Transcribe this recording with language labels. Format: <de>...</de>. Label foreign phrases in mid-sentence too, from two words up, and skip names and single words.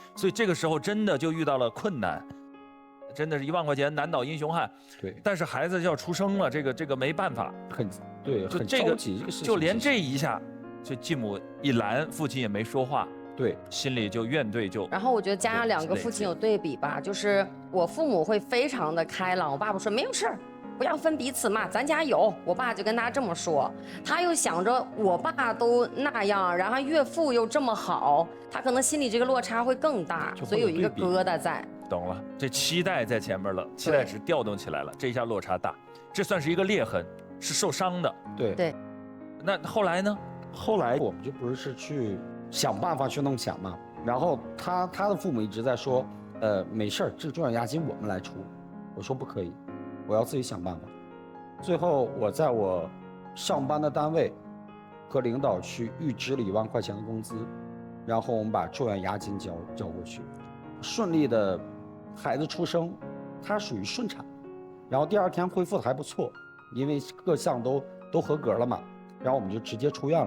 <zh>所以這個時候真的就遇到了困難，真的是1萬塊錢難倒英雄漢。對。但是孩子就要出生了，這個沒辦法。對，就這個就連這一下，就繼母一攔，父親也沒說話。對，心裡就怨懟就。然後我覺得加上2個父親有對比吧，就是我父母會非常的開朗，我爸爸說沒有事兒，不要分彼此嘛，咱家有。我爸就跟他這麼說，他又想着我爸都那樣，然後岳父又這麼好，他可能心裡這個落差會更大，所以有一個疙瘩在。懂了，這期待在前面了，期待值調動起來了，這一下落差大，這算是一個裂痕，是受傷的。對。那後來呢？後來我們就不是去想辦法去弄錢嘛，然後他的父母一直在說，沒事兒，這個住院押金我們來出。我說不可以，我要自己想辦法。最後我在我上班的單位和領導去預支了1萬塊錢的工資，然後我們把住院押金交過去，順利的孩子出生，他屬於順產，然後第2天恢復的還不錯，因為各項都合格了嘛，然後我們就直接出院了。</zh>